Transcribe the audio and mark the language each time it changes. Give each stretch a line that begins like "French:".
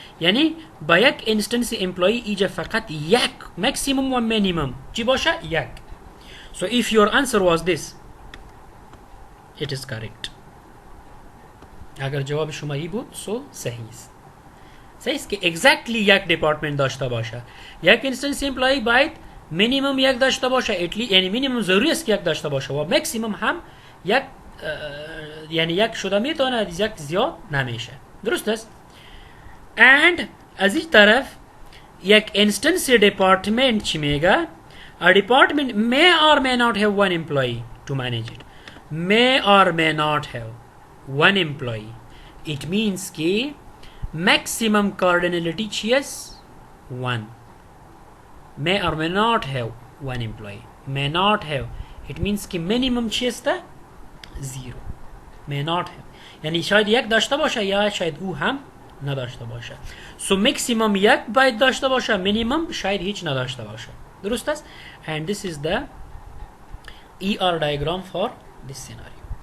Persian: یعنی با یک instance employee ایجا فقط یک maximum و minimum چی باشه؟ یک.
English: So if your answer was this, it is correct.
Persian: اگر جواب شما ای بود so صحیح است. صحیح است که exactly یک department داشته باشه. یک instance employee باید minimum یک داشته باشه. یعنی minimum ضروری است که یک داشته باشه و maximum هم یک یعنی یک شده میتونه یک زیاد نمیشه. درست است؟
English: and
Persian: از این طرف یک instance department چی میگه؟
English: A department may or may not have one employee to manage it. May or may not have one employee. It means कि maximum cardinality چی است؟ 1. May or may not have one employee. May not have. It means कि minimum چی است؟ 0. May not have.
Persian: یعنی شاید یک داشته باشه یا شاید او هم نداشته باشه. So maximum یک باید داشته باشه. Minimum شاید هیچ نداشته باشه. درست است؟
English: And this is the ER diagram for this scenario.